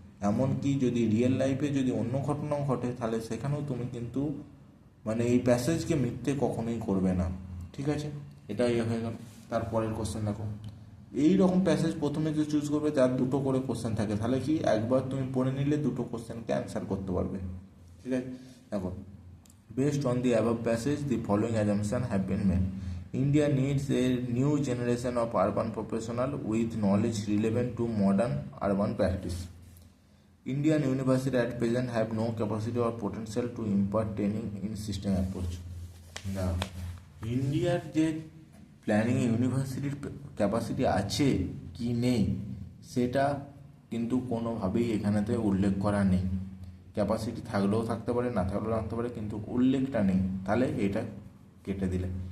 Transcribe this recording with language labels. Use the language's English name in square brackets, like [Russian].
[Bangla] এমনকি যদি রিয়েল লাইফে যদি অন্য ঘটনাও ঘটে তাহলে সেখানেও তুমি কিন্তু মানে এই প্যাসেজকে মিথ্যে কখনোই করবে না। ঠিক আছে, এটাই হয়ে গেল। তারপরের কোশ্চেন দেখো, এই রকম প্যাসেজ প্রথমে যে চুজ করবে যার দুটো করে কোশ্চেন থাকে, তাহলে কি একবার তুমি পড়ে নিলে দুটো কোশ্চেনকে অ্যান্সার করতে পারবে। ঠিক আছে, দেখো, [English] based on the above passage the following assumptions have been made. India needs a new generation of urban professional with knowledge relevant to modern urban practice. Indian universities at present have no capacity or potential to impart training in system approach. [Bangla] Now, ইন্ডিয়ার যে planning ইউনিভার্সিটির capacity আছে কি নেই সেটা কিন্তু কোনোভাবেই এখানেতে উল্লেখ করা নেই। ক্যাপাসিটি থাকলেও থাকতে পারে, না থাকলেও থাকতে পারে, কিন্তু উল্লেখটা নেই, তাহলে এটা কেটে দিলে।